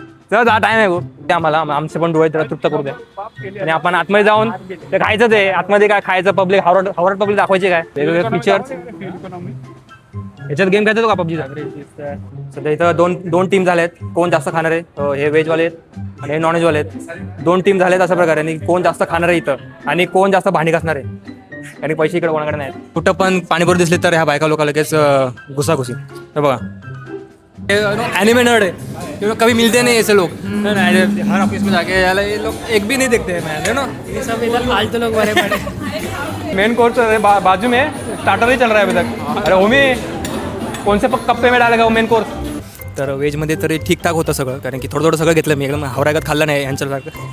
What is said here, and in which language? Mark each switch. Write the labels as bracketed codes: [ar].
[mr] चल जा, टाइम आहे गो ते आम्हाला, आमचे पण डोळे त्याला तृप्त करू द्या. आणि आपण आतमध्ये जाऊन ते खायचं, ते आतमध्ये काय खायचं, पब्लिक हावरट पब्लिक दाखवायचे काय वेगवेगळे फीचर्स. याच्यात गेम खेळतो का पबजीचा. सध्या इथं दोन टीम झाल्यात. कोण जास्त खाणार आहे, हे व्हेजवाले आहेत आणि हे नॉनव्हेजवाले आहेत. 2 टीम झालेत अशा प्रकारे, आणि कोण जास्त खाणार आहे इथं आणि कोण जास्त भांडी घासणार आहे, आणि पैसे इकडे कोणाकडे नाहीत. कुठं पण पाणीपुरी दिसली तर ह्या बायका लोक लगेच घुसाघुसी. [hi] हे बघा एनिमे नर्ड है, कभी मिलते नहीं ऐसे लोग. हर ऑफिस में जाके ये लोग एक भी नहीं देखते हैं ना. ये सब इधर फालतू लोग भरे पड़े. मेन कोर्स बाजू में स्टार्टर ही चल रहा है अभी तक. अरे होमी कौन से कप्पे में डालेगा वो मेन कोर्स. [mr] तर व्हेजमध्ये तरी ठीकठाक होतं सगळं, कारण की थोडं सगळं घेतलं मी, एकदम हावरागत खाल्लं नाही यांच्यासारखं.